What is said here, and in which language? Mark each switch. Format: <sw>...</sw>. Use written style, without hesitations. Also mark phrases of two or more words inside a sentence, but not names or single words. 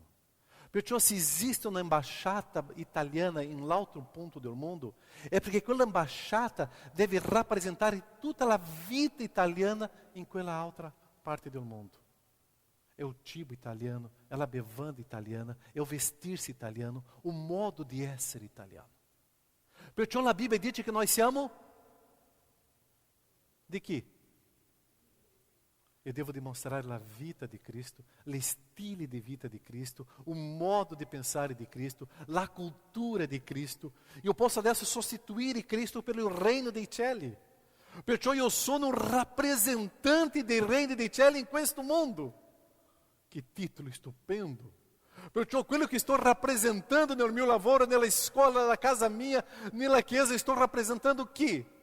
<it>Perciò se esiste un'ambasciata italiana in l'altro punto del mondo, è perché quell'ambasciata deve rappresentare tutta la vita italiana in quella altra parte del mondo. È il cibo italiano, è la bevanda italiana, è il vestirsi italiano, o modo di essere italiano. Perciò la Bibbia dice che noi siamo di chi?</it> <pt>Eu devo demonstrar a vida de Cristo, o estilo de vida de Cristo, o modo de pensar de Cristo, a cultura de Cristo. Eu posso</pt> <it>adesso sostituire Cristo</it> <pt>pelo reino</pt> <it>dei cieli. Perciò io sono un rappresentante del regno dei cieli in questo mondo. Che titolo stupendo! Perciò quello che sto rappresentando nel mio lavoro, nella scuola, nella casa mia, nella chiesa, sto rappresentando chi?</it>